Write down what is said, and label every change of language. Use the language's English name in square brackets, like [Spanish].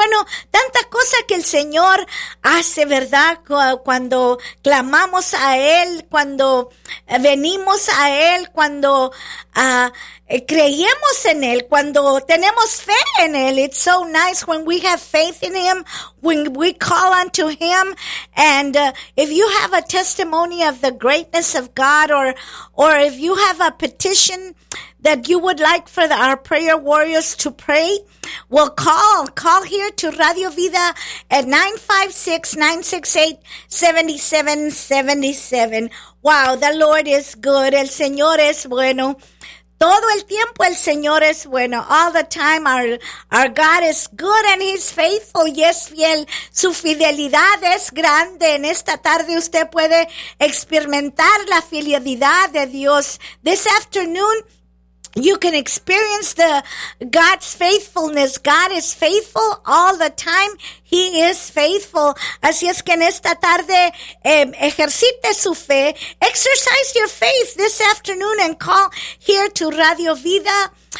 [Spanish] Bueno, tanta cosa que el Señor hace, ¿verdad? Cuando clamamos a Él, cuando venimos a Él, cuando creemos en Él, cuando tenemos fe en Él. [English] It's so nice when we have faith in Him, when we call unto Him. And if you have a testimony of the greatness of God, or if you have a petition that you would like for our prayer warriors to pray, well, call here to Radio Vida at 956-968-7777. Wow, the Lord is good. [Spanish] El Señor es bueno. Todo el tiempo el Señor es bueno. [English] All the time our God is good and He's faithful. [Spanish] Y es fiel. Su fidelidad es grande. En esta tarde usted puede experimentar la fidelidad de Dios. [English] This afternoon, you can experience the God's faithfulness. God is faithful all the time. He is faithful. [Spanish] Así es que en esta tarde, ejercite su fe. [English] Exercise your faith this afternoon and call here to Radio Vida.